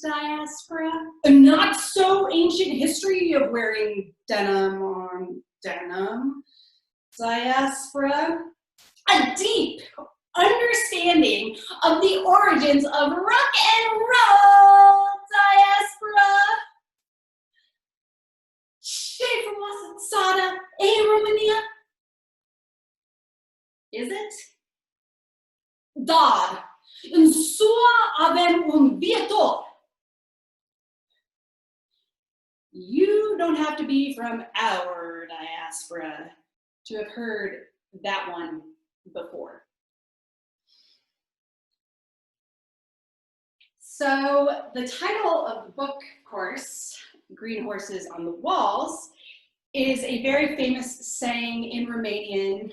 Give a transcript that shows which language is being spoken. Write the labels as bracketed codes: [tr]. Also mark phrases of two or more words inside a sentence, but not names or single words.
[en] Diaspora. A not so ancient history of wearing denim on denim. Diaspora. A deep understanding of the origins of rock and roll. Diaspora. [ro] Ce frumoasă țară e Romania. [en] Is it? [ro] Dar în SUA avem un viitor. [en] You don't have to be from our diaspora to have heard that one before. So the title of the book, of course, Green Horses on the Walls, is a very famous saying in Romanian.